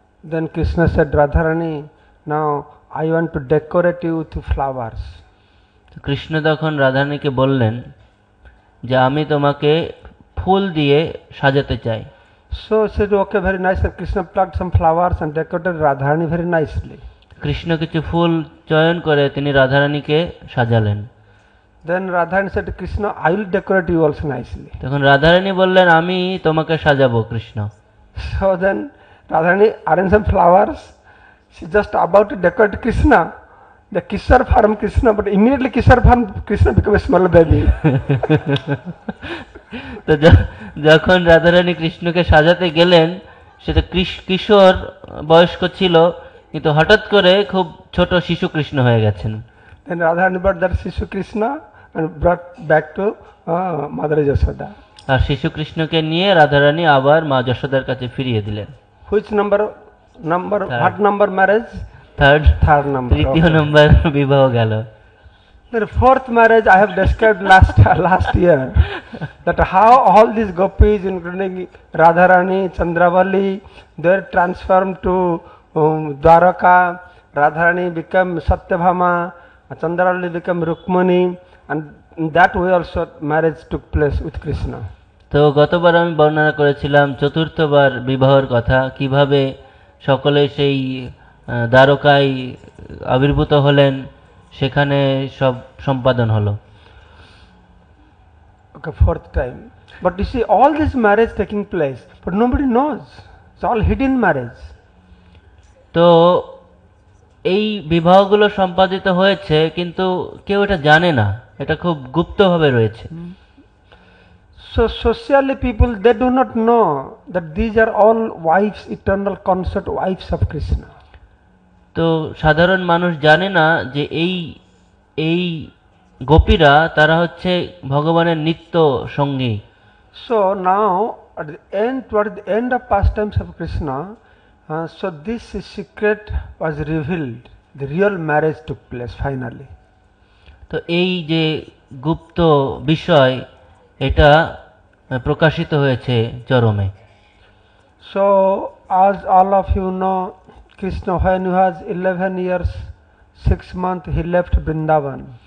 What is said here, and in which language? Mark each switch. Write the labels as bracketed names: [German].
[English] Then Krishna said, Radharani, now I want to decorate you with flowers. [Bangla] Krishna তখন রাধারানীকে বললেন যে আমি তোমাকে ফুল দিয়ে সাজাতে চাই। [English] So she said, okay, very nice. And Krishna plucked some flowers and decorated Radharani very nicely. [Bangla] Krishna কিছু ফুল চয়ন করে তিনি রাধারানীকে সাজালেন। [English] Then Radharani said to Krishna, I will decorate you also nicely. [Bangla] তখন রাধারানী বললেন আমি তোমাকে সাজাবো Krishna. [English] So then Radharani arranged some flowers. She just about to decorate Krishna. The Kishore form Krishna, but immediately Kishore form Krishna became a small baby. [Bangla] তো যখন রাধারানী কৃষ্ণকে সাজাতে গেলেন, সেটা কিশোর বয়স্ক ছিল, কিন্তু হঠাৎ করে খুব ছোট শিশু কৃষ্ণ হয়ে গেছেন। [English] Then Radharani brought that Shishu Krishna and brought back to Mother Yashoda. [Bangla] আর শিশু কৃষ্ণকে নিয়ে রাধারানী আবার মা যশোদার কাছে ফিরিয়ে দিলেন। [English] Which number? What number marriage? Third number. [Bangla] তৃতীয় নম্বর বিবাহ গেল। [English] The fourth marriage I have described last year. That how all these gopis, including Radharani, Chandravali, they were transformed to Dwaraka. Radharani became Satyabhama, Chandravali became Rukmani, and in that way also marriage took place with Krishna. [Bangla] তো গতবার আমি বর্ণনা করেছিলাম চতুর্থবার বিবাহের কথা, কিভাবে সকলে সেই দ্বারকায় আবির্ভূত হলেন, সেখানে সব সম্পাদন হলো। [English] Okay, fourth time. But you see, all this marriage taking place, but nobody knows. It's all hidden marriage. [Bangla] তো এই বিবাহগুলো সম্পাদিত হয়েছে, কিন্তু কেউ এটা জানে না, এটা খুব গুপ্তভাবে রয়েছে। [English] So socially people, they do not know that these are all wives, eternal consort wives of Krishna. [Bangla] তো সাধারণ মানুষ জানে না যে এই গোপীরা তারা হচ্ছে ভগবানের নিত্য সঙ্গী। [English] So now towards the end of pastimes of Krishna, so this secret was revealed. The real marriage took place finally. [Bangla] তো এই যে গুপ্ত বিষয়, এটা প্রকাশিত হয়েছে চরমে। [English] So as all of you know, Krishna when he was 11 years 6 months he left Vrindavan.